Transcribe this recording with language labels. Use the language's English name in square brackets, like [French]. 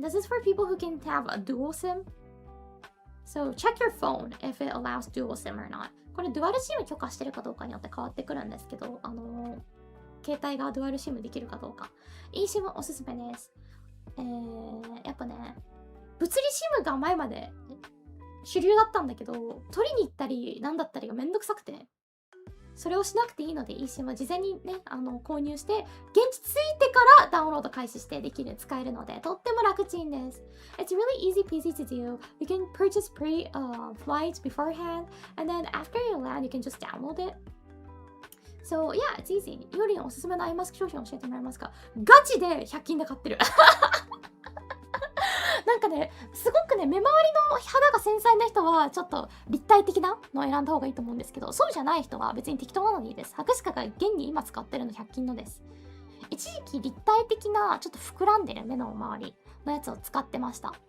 [English] This is for people who can have a dual SIM.So check your phone if it allows dual SIM or not. [Japanese] これデュアル SIM 許可してるかどうかによって変わってくるんですけど、携帯がデュアル SIM できるかどうか。 eSIM おすすめです。やっぱね、物理 SIM が前まで主流だったんだけど、取りに行ったりなんだったりがめんどくさくて、それをしなくていいので、eSIM は事前にね、購入して、現地着いてからダウンロード開始して使えるので、とっても楽ちんです。 [English] It's really easy peasy to do. You can purchase flights beforehand, and then after you land, you can just download it. So yeah, it's easy. [Japanese] よりのおすすめのアイマスク商品を教えてもらえますか？ガチで100均で買ってる。なんかね、すごくね、目周りの肌が繊細な人はちょっと立体的なのを選んだ方がいいと思うんですけど、そうじゃない人は別に適当なのでいいです。博士課が現に今使ってるの100均のです。一時期立体的なちょっと膨らんでる目の周りのやつを使ってました。